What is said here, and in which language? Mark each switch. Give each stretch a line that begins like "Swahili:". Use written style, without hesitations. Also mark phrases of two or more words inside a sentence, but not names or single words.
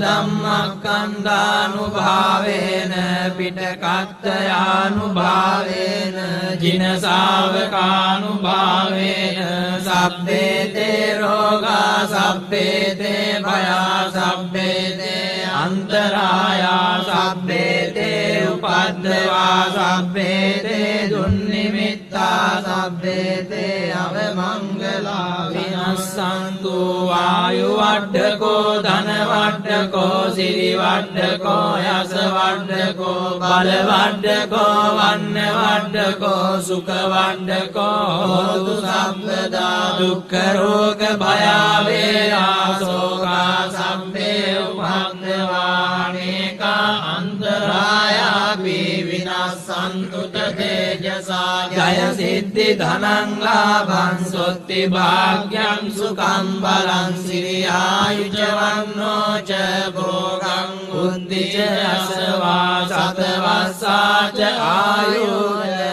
Pali: ධම්මස්කන්ධානුභාවේන පිටකත්ථයානුභාවේන ජින ශාවකානුභාවේන සබ්බේතේ රෝගා සබ්බේතේ භයා සබ්බේතේ අන්තරායා සබ්බේතේ උපද්දවා සබ්බේතේ දුන්නිමිත්තා සබ්බේතේ අවමංගලා විනස්සන්තු වායු වඩ්ඩකෝ ධන වඩ්ඩකෝ සිරි වඩ්ඩකෝ යස වඩ්ඩකෝ බල වඩ්ඩකෝ වන්න වඩ්ඩකෝ සුඛ වඩ්ඩකෝ හෝතු සම්පදා. දුක්ඛ රෝග භය වේරා සෝකා සම්පේ උපද්දවානේකා අන්තරායාපි විනස්සන්තු තේජසා. ජය සිද්ධි ධනං ලාභං සොත්ති භාග්‍යං සුඛං බලං සිරියායුජ වන්නෝ ච භෝගං බුද්ධි ච අසවා සතවස්සා ච ආයු